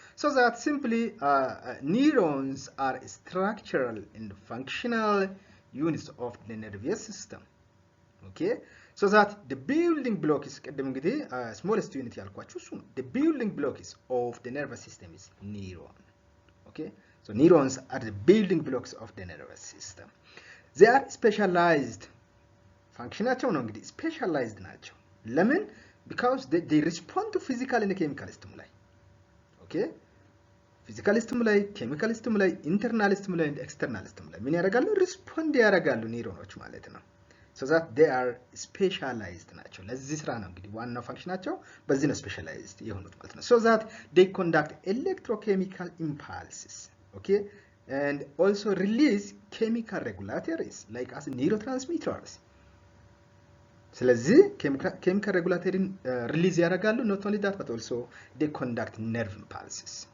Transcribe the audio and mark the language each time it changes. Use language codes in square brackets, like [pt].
[en] So that simply neurons are structural and functional units of the nervous system. okay so that the building block is [am] ቀደም እንግዲህ [en] smallest unit [am] ያልኳችሁ እሱ ነው። [en] the building block is of the nervous system is neuron. okay so neurons are the building blocks of the nervous system. They are specialized. [am] Functionaቸው ነው እንግዲህ specialized ናቸው። ለምን? [en] because they respond to physical and chemical stimuli. okay physical stimuli, chemical stimuli, internal stimuli and external stimuli [am] ምን ያደርጋሉ? respond ያደርጋሉ ኒውሮኖች ማለት ነው። [en] so that they are specialized [am] ናቸው። ለዚህ ስራ ነው እንግዲህ ዋናው ፋንክሽናቸው በዚህ ነው specialized የሆኑት ማለት ነው። [en] so that they conduct electrochemical impulses. okay and also release chemical regulators like as neurotransmitters. ስለዚህ chemical regulatory release [am] ያደርጋሉ። [en] not only that but also they conduct nerve impulses.